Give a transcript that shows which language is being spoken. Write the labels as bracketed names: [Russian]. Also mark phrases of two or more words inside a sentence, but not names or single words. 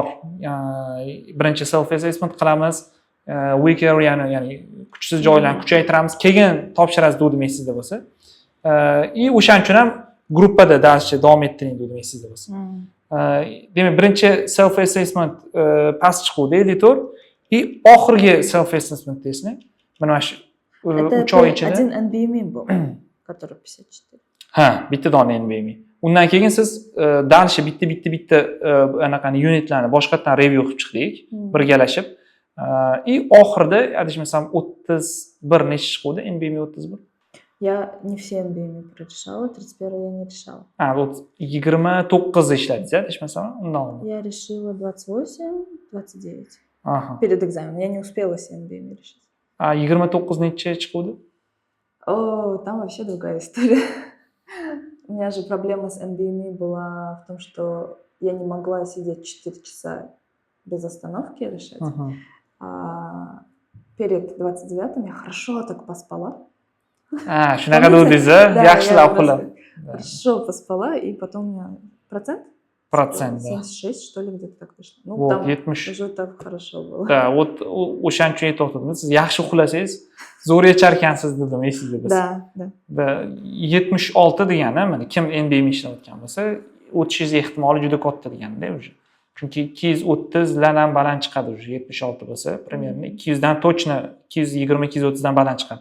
[Uzbek] Birinchi [English] self assessment [Uzbek] qilamiz. [English] Weak areani, [Uzbek] ya'ni kuchsiz joylarni kuchaytiramiz, keyin topshirasiz dedim esingizda bo'lsa. И o'shaning uchun ham gruppada darscha davom ettiring dedim esingizda bo'lsa. Demak, birinchi [English] self assessment [Uzbek] past chiquvdi, editor, и oxirgi self assessment testni mana shu 3 oy ichida [Russian] один NBME был, который 54. [Uzbek] Ha, bitta dona NBME. Undan keyin siz darscha bitta anaqani unitlarni boshqatdan review qilib chiqdik, birgalashib. И oxirida adashmasam 31 necha chiquvdi NBM 31? [Russian] Я не все NBM прорешала, 31 я не решала. [Uzbek] Ha, 29 ishladingiz, adashmasam, undan oldin. [Russian] Я решила 28, 29. Aha. Перед экзаменом. Я не успела все NBM решить. [Uzbek] 29 necha chiquvdi? [Russian] О, там вообще другая история. У меня же проблема с NBM была в том, что я не могла сидеть 4 часа без остановки решать. А перед 29-м я хорошо так поспала. [Uzbek] Shunaqa dedingiz, [Russian] Да, [Uzbek] yaxshi [Russian] я [Uzbek] lavhalar. [Russian] хорошо поспала, и потом у меня процент? Процент, да. 76, что ли, где-то так вышло. Ну, Вот, там 70. уже так хорошо было. [Uzbek] Da, o'shaning uchun aytyaptimiz. Siz yaxshi uxlasangiz, zo'r yecharkansiz dedim, esingizda biz. [Russian] Да. [Uzbek] Da 76 degani, mana kim NBM ishlayotgan bo'lsa, o'tishingiz ehtimoli juda katta deganda уже. Chunki 230 dan ham baland chiqadi уже 76 bo'lsa, примерно 200 dan точно 220 230 dan baland chiqadi.